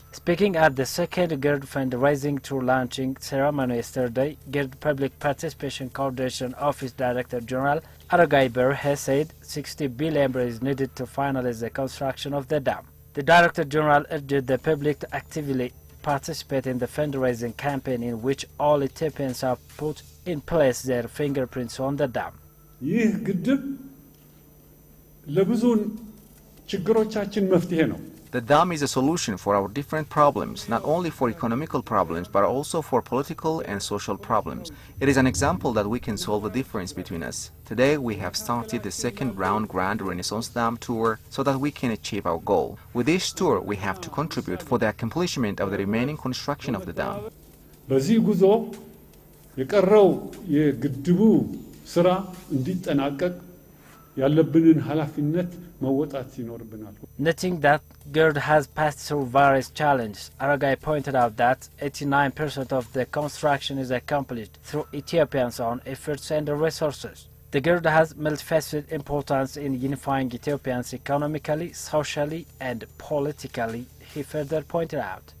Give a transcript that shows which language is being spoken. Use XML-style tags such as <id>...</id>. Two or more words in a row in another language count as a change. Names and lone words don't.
<en>Speaking at the second GRED fundraising tour launching ceremony yesterday, GRED Public Participation Coordination Office Director General Aragai Birr has said 60 billion birr is needed to finalize the construction of the dam. The Director General urged the public to actively participate in the fundraising campaign, in which all Ethiopians have put in place their fingerprints on the dam.</en> <am>ይህ ግድብ ለብዙ ችግሮቻችን መፍትሄ ነው።</am> <en>The dam is a solution for our different problems, not only for economical problems, but also for political and social problems. It is an example that we can solve the difference between us. Today, we have started the second round Grand Renaissance Dam tour so that we can achieve our goal. With this tour, we have to contribute for the accomplishment of the remaining construction of the dam.</en> <am>በዚህ ጉዞ የቀረው የግድቡ ስራ እንዲጠናቀቅ ያለብንን ኃላፊነት መወጣት ይኖርብናል።</am> <en>Noting that GRED has passed through various challenges, Aragai pointed out that 89% of the construction is accomplished through Ethiopians' own efforts and resources. The GRED has multifaceted importance in unifying Ethiopians economically, socially, and politically, he further pointed out.</en>